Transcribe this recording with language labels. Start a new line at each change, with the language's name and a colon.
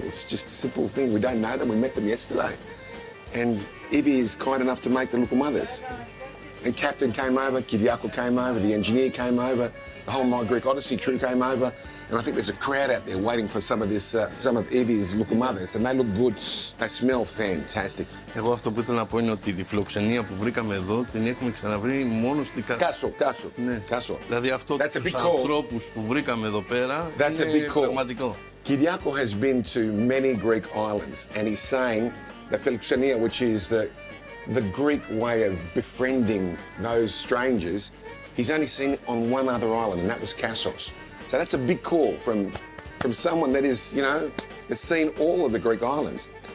English: It's just a simple thing. We don't know them. We met them yesterday. And Ivy is kind enough to make the lukumadas. And Captain came over, Kyriako came over, the engineer came over, the whole My Greek Odyssey crew came over, and I think there's a crowd out there waiting for some of this, some of Ivy's lukumadas, and they look good. They smell fantastic.
Greek: Εγώ αυτό που ήθελα να πω είναι ότι τη φιλοξενία που βρήκαμε εδώ την έχουμε ξαναβρει μόνο στην Κάσο. Ναι. Κάσο. Δηλαδή αυτό τους ανθρώπους που βρήκαμε εδώ πέρα είναι πραγματικό.
English: Kyriako has been to many Greek islands, and he's saying the philoxenia, which is the Greek way of befriending those strangers, he's only seen it on one other island, and that was Kassos. So that's a big call from someone that is, you know, has seen all of the Greek islands.